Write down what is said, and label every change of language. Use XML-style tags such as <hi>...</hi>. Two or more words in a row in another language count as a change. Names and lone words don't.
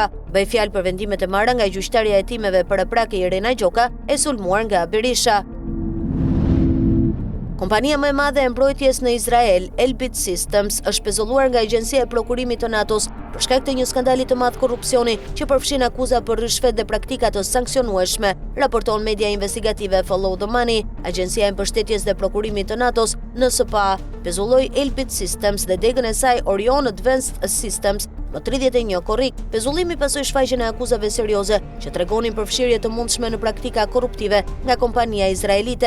<sq>Bëj fjalë për vendimet e marra nga gjyqtarja e hetimeve paraprake Irena Gjoka, e sulmuar nga Berisha. Kompania më e madhe e mbrojtjes në Izrael, Elbit Systems, është pezulluar nga Agjencia e Prokurimit të NATO-s për shkak të një skandali të madh korrupsioni që përfshin akuza për rishfet dhe praktika të sanksionueshme, raporton media investigative Follow the Money. Agjencia e Mbështetjes dhe Prokurimit të NATO-s, NSPA, pezulloi Elbit Systems dhe degën e saj Orion Advanced Systems më 31 korrik. Pezullimi pasoi shfaqjen e akuzave serioze që tregonin përfshirje të mundshme në praktika korruptive nga kompania izraelite.</sq>